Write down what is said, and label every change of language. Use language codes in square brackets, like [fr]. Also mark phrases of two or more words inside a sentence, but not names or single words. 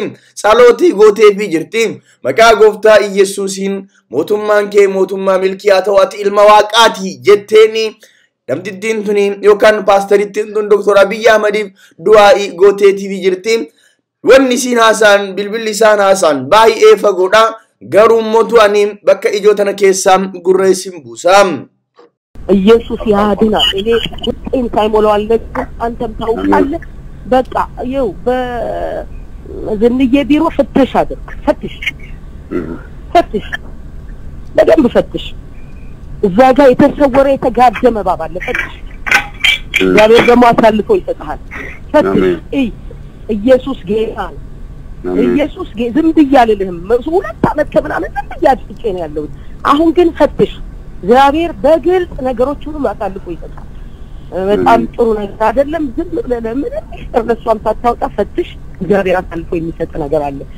[om] Tsalootii gooteefii jirti. Maqaa gooftaa Iyyesuusiin mootummaan kee mootummaa milkii haa ta'u ati ilma waaqaati jetteeni namtittiin tuni yookaan paastarittiin tun Dr. Abiy Ahmediif du'aa'ii gooteefii jirti. Wanni isiin haasaan bilbilli isaan haasaan baay'ee fagoodha. Garuu mootu ani bakka ijoo tana keessaa gurreessin buusaa. [am] ኢየሱስ ያድናል። እኔ ውጤን ሳይሞላው አልነግርም አንተም ታውቃለህ። በቃ ይኸው በዝንዬ ቢሮ ፍተሽ አድርግ። ፈትሽ በደንብ ፈትሽ። እዛ ጋር የተሰወረ የተጋደመ እባብ አለ። ፈትሽ። እግዚአብሔር ደግሞ አሳልፎ ይሰጥሃል። ፈትሽ። ኢየሱስ ጌታ ነው። ኢየሱስ ዝም ብያለልህም 2 ዓመት ከምናምን ዝም ብያድፍጬ ነው ያለሁት። አሁን ግን ፈትሽ። እግዚአብሔር በግልጽ ነገሮችን ሁሉ አሳልፎ ይሰጣል። በጣም ጥሩ ነገር አይደለም። ዝም ብለህ ለምን እርሷም ሳታውጣ ፈትሽ። እግዚአብሔር አሳልፎ የሚሰጥ ነገር አለ።